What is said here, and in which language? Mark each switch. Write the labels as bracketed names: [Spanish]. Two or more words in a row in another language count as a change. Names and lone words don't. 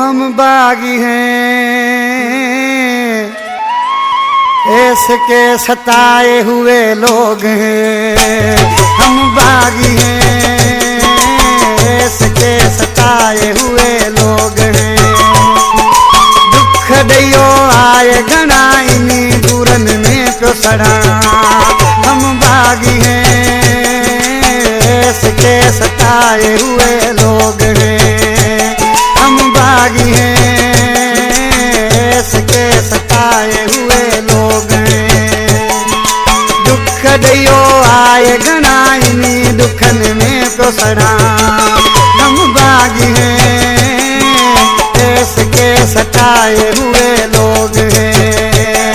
[Urdu] ہم باغی ہیں اس کے ستائے ہوئے لوگ ہیں. ہم باغی ہیں اس کے ستائے ہوئے لوگ ہیں. [Sindhi] दुख ॾियो आए घणा इनी दूरन में पियो सड़ा। [Urdu] ہم باغی ہیں اس کے ستائے ہوئے لوگ ہیں. ہم باغی ہیں اس کے ستائے ہوئے لوگ ہیں. [Sindhi] दुख ॾियो आए घणा इनी दुखन में पियो सड़ा। [Urdu] ہم باغی ہیں اس کے ستائے ہوئے لوگ ہیں.